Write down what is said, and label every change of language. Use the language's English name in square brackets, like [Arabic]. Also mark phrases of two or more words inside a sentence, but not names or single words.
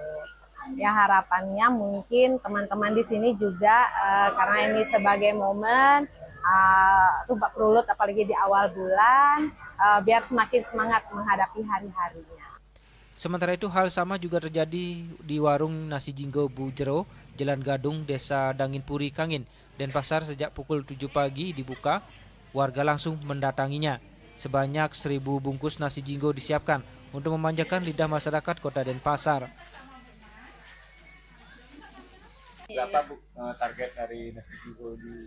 [Indonesian] Ya, harapannya mungkin teman-teman di sini juga karena ini sebagai momen Tumpak Rulut apalagi di awal bulan, biar semakin semangat menghadapi hari-harinya. Sementara itu hal sama juga terjadi di warung nasi Jinggo Bu Jero, Jalan Gadung, Desa Danginpuri, Kangin, Denpasar sejak pukul 7 pagi dibuka. Warga langsung mendatanginya. Sebanyak 1.000 bungkus nasi Jinggo disiapkan untuk memanjakan lidah masyarakat Kota Denpasar. Berapa Bu target dari nasi Jinggo di